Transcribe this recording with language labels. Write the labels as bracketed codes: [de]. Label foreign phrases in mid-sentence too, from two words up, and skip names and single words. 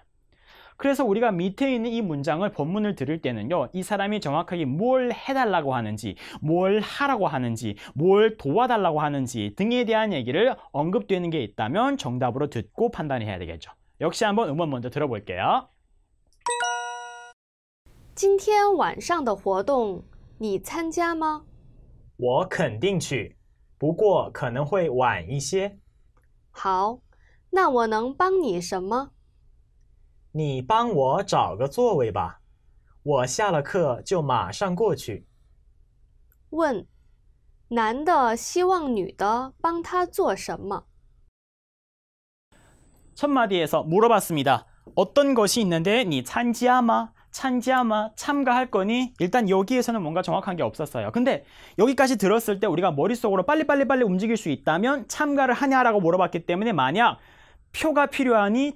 [ko] 그래서 우리가 밑에 있는 이 문장을 본문을 들을 때는요, 이 사람이 정확하게 뭘 해달라고 하는지, 뭘 하라고 하는지, 뭘 도와달라고 하는지 등에 대한 얘기를 언급되는 게 있다면 정답으로 듣고 판단해야 되겠죠. 역시 한번 음원 먼저 들어볼게요. [zh] 今天晚上的活动你参加吗？我肯定去，不过可能会晚一些。好，那我能帮你什么？你帮我找个座位吧，我下了课就马上过去。问，男的希望女的帮他做什么？ [ko] 첫 마디에서 물어봤습니다. 어떤 것이 있는데 [zh] 你参加吗? [ko] 참가할 거니? 일단 여기에서는 뭔가 정확한 게 없었어요. 근데 여기까지 들었을 때 우리가 머릿속으로 빨리 움직일 수 있다면 참가를 하냐라고 물어봤기 때문에 만약 표가 필요하니?